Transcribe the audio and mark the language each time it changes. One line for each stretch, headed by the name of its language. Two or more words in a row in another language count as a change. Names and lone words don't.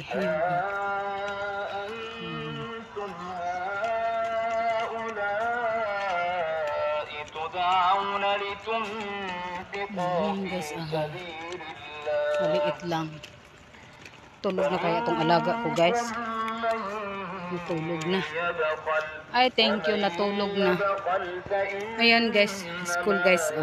Filipino: Ayan. Guys, maliit lang. Tulog na kaya itong alaga ko guys. Natulog na. Ay,
English: thank you,
Filipino: natulog na. Ayan guys,
English: school guys.